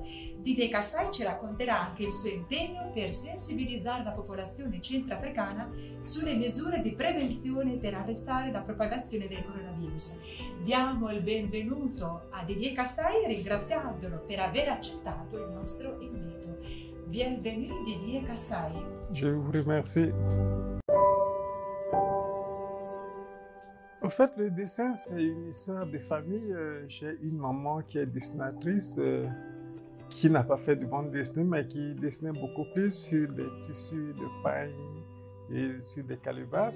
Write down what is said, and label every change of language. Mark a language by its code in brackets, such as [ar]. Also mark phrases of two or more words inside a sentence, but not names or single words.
[it] Didier Kassai ci racconterà anche il suo impegno per sensibilizzare la popolazione centrafricana sulle misure di prevenzione per arrestare la propagazione del coronavirus. Diamo il benvenuto a Didier Kassai ringraziandolo per aver accettato il nostro invito. [fr] Bienvenue Didier Kassai. Je vous remercie. Au fait, le dessin, c'est une histoire de famille. J'ai une maman qui est dessinatrice, qui n'a pas fait de bande dessinée, mais qui dessinait beaucoup plus sur des tissus de paille et sur des calebasses.